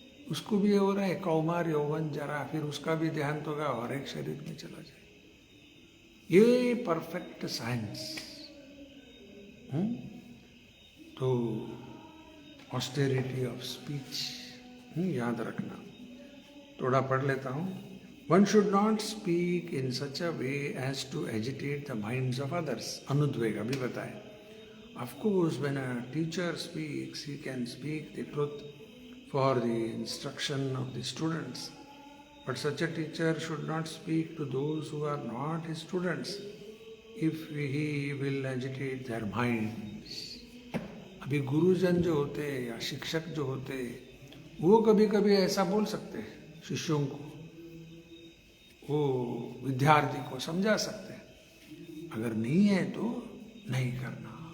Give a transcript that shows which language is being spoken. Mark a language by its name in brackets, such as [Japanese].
[Hindi] उसको भी ये हो रहा है कौमार यौवन जरा, फिर उसका भी देहांत होगा और एक शरीर में चला जाए। [English] ये perfect science. [Hindi] तो ऑस्टेरिटी ऑफ स्पीच याद रखना। थोड़ा पढ़ लेता हूँ। [English] One should not speak in such a way as to agitate the minds of others. [Hindi] अनुद्वेग अभी बताए। [English] Of course, when a teacher speaks, he can speak the truth for the instruction of the students. But such a teacher should not speak to those who are not his students. if he will agitate their minds. [Hindi] अभी गुरुजन जो होते हैं या शिक्षक जो होते हैं, वो कभी कभी ऐसा बोल सकते हैं शिष्यों को, वो विद्यार्थी को समझा सकते हैं, अगर नहीं है तो नहीं करना।